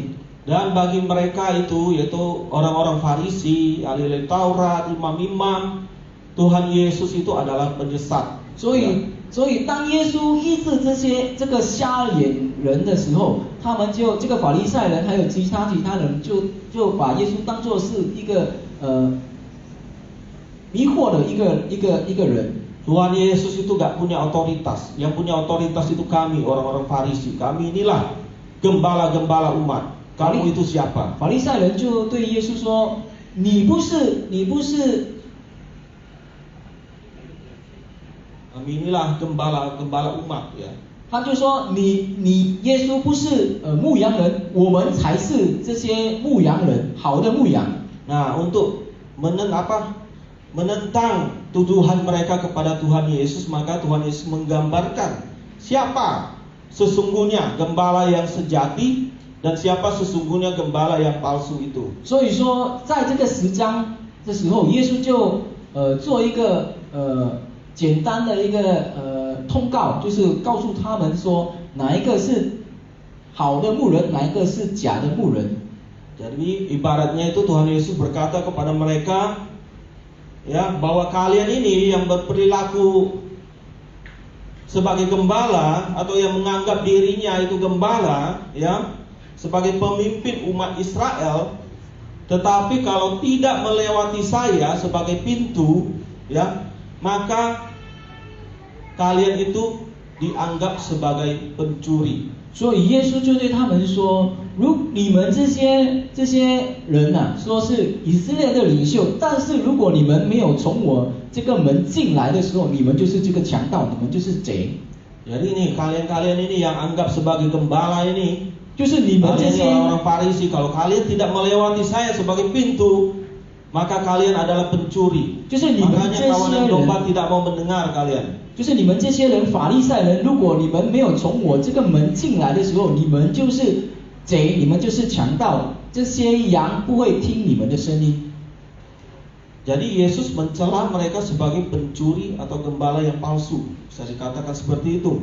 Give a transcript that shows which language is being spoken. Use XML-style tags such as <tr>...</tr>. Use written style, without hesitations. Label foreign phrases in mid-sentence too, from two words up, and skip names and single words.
<id>Dan bagi mereka itu, yaitu orang-orang Farisi, ahli Taurat, imam-imam, Tuhan Yesus itu adalah penyesat.</id> <zh>所以当耶稣医治这个瞎眼人的时候，他们就这个法利赛人还有其他人就把耶稣当作是一个迷惑的一个人。</zh> <id>Tuhan Yesus itu gak punya otoritas. Yang punya otoritas itu kami, orang-orang Farisi. Kami inilah gembala-gembala umat. Kamu itu siapa?</id> <zh>法利赛人就对耶稣说：“你不是</zh> <id>Kami inilah gembala-gembala umat, ya.</id> <zh>他就说你耶稣不是牧羊人，我们才是这些牧羊人，好的牧羊。</zh> <id>Nah, untuk menentang tuduhan mereka kepada Tuhan Yesus, maka Tuhan Yesus menggambarkan siapa sesungguhnya gembala yang sejati dan siapa sesungguhnya gembala yang palsu itu.</id> <zh>所以说，在这个10章的时候，耶稣就做一个简单的一个通告，就是告诉他们说哪一个是好的牧人，哪一个是假的牧人。</zh> <id>Jadi ibaratnya itu Tuhan Yesus berkata kepada mereka, ya, bahwa kalian ini yang berperilaku sebagai gembala atau yang menganggap dirinya itu gembala, ya, sebagai pemimpin umat Israel, tetapi kalau tidak melewati saya sebagai pintu, ya, maka kalian itu dianggap sebagai pencuri.</id> <zh>所以耶稣就对他们说：如你们这些人呐、说是以色列的领袖，但是如果你们没有从我这个门进来的时候，你们就是这个强盗，你们就是贼。</zh> <id>Jadi ini kalian ini yang anggap sebagai gembala ini,</id> <zh>就是你们这</zh> <id>kalian ini</id> <zh>些</zh> <id>orang-orang Farisi, kalau kalian tidak melewati saya sebagai pintu, maka kalian adalah pencuri.</id> <zh>就是你们这</zh> <id>Makanya</id> <zh>些</zh> <id>kawanan domba</id> <zh>人，</zh> <id>tidak mau mendengar kalian.</id> <zh>就是你们这些人法利赛人，如果你们没有从我这个门进来的时候，你们就是贼，你们就是强盗，这些羊不会听你们的声音。</zh> <id>Jadi Yesus mencela mereka sebagai pencuri atau gembala yang palsu, bisa dikatakan seperti itu.</id>